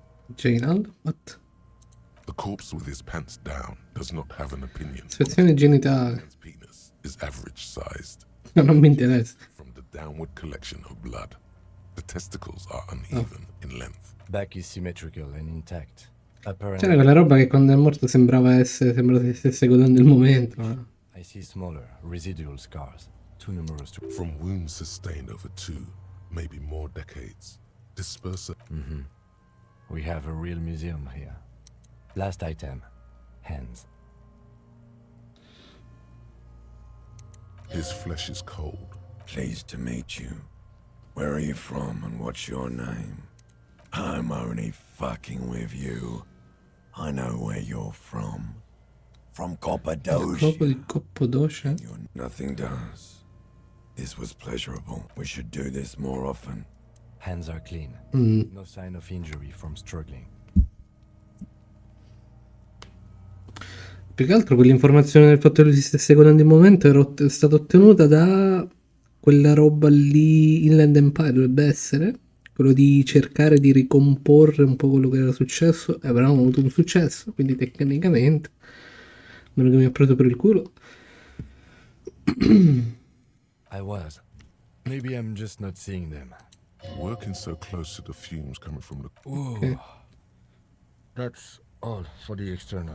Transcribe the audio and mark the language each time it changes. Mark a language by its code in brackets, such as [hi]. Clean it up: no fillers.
[en] Vaginal? What? The corpse with his pants down does not have an opinion. [it] Ispezione genitale. [en] His penis is average sized. [it] Non mi interessa. [en] From the downward collection of blood, the testicles are uneven in length. Back is symmetrical and intact. Upper [it] C'era [en] and [it] quella roba che quando è morto sembrava che stesse godendo il momento. Ma... [en] I see smaller, residual scars. Too numerous to... From wounds sustained over 2, maybe more decades. Disperse. We have a real museum here. Last item. Hands. His flesh is cold. Pleased to meet you. Where are you from and what's your name? I'm only fucking with you. I know where you're from. From Cappadocia. [it] Proprio di Cappadocia. [en] Nothing does. This was pleasurable. We should do this more often. Hands are clean. No sign of injury from struggling. [it] Più che altro quell'informazione del fatto che lui si stesse godendo il momento è stata ottenuta da quella roba lì, Inland Empire dovrebbe essere, quello di cercare di ricomporre un po' quello che era successo, e avranno avuto un successo, quindi tecnicamente quello che mi ha preso per il culo. [en] I was. Maybe I'm just not seeing them. Working so close to the fumes coming from the... Ooh. That's all for the external.